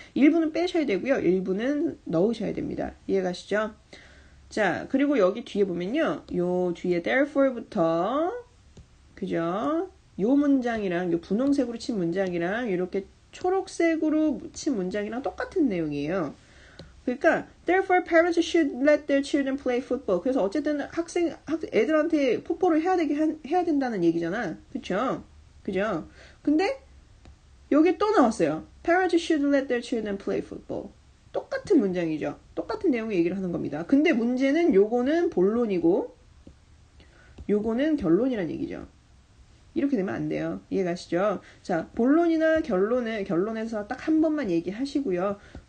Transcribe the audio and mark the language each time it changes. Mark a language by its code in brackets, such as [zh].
[ko] 일부는 빼셔야 되고요. 일부는 넣으셔야 됩니다. 이해가시죠? 자, 그리고 여기 뒤에 보면요. 요 뒤에 therefore부터, 그죠? 요 문장이랑, 요 분홍색으로 친 문장이랑, 이렇게 초록색으로 친 문장이랑 똑같은 내용이에요. 그러니까, [en] therefore parents should let their children play football. [ko] 그래서 어쨌든 애들한테 풋볼을 해야 된다는 얘기잖아. 그쵸? 그죠? 근데, 여기 또 나왔어요. [en] Parents should let their children play football. [ko] 똑같은 문장이죠. 똑같은 내용의 얘기를 하는 겁니다. 근데 문제는 요거는 본론이고 요거는 결론이란 얘기죠. 이렇게 되면 안 돼요. 이해가시죠? 자, 본론이나 결론에서 딱 한 번만 얘기하시고요.